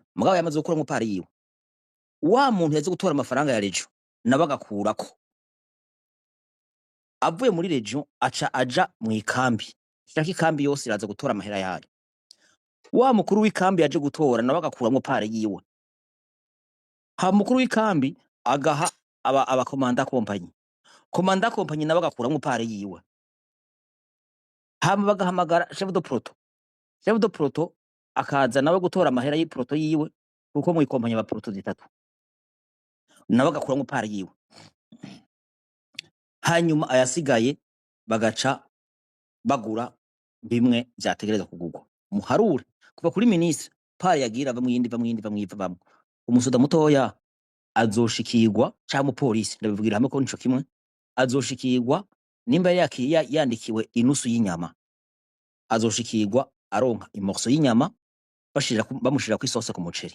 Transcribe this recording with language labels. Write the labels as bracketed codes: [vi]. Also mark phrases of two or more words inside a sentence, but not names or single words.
[rn] Mugabo yamaze gukuramwo pari yiwe, wa muntu yaje gutora amafaranga ya rejo nawe agakurako, avuye muri rejo aca aja mw'ikambi, shaka ikambi yose iraza gutora amahera yayo. Wa mukuru w'ikambi yaje gutora nawe agakuramwo pari yiwe, ha mukuru w'ikambi agaha abakomanda kompanyi, komanda kompanyi nawe agakuramwo pari yiwe, hama bagahamagara [fr] chef de proto, chef de proto [rn] akaza nawe gutora amahera y'iproto yiwe, kuko mu ikompanyi aba proto zitatu, nawe agakuramwo pari yiwe. Hanyuma ayasigaye bagaca bagura bimwe vyategerezwa kugurwa. Muharure kuva kuri ministre pari yagira bamwe, umusoda mutoya azoshikirwa canke umupolisi, ndabivugira hamwe ko nico kimwe, azoshikirwa nimba yandikiwe inusu y'inyama, azoshikirwa aronka imorso y'inyama bamushirako isose ku muceri.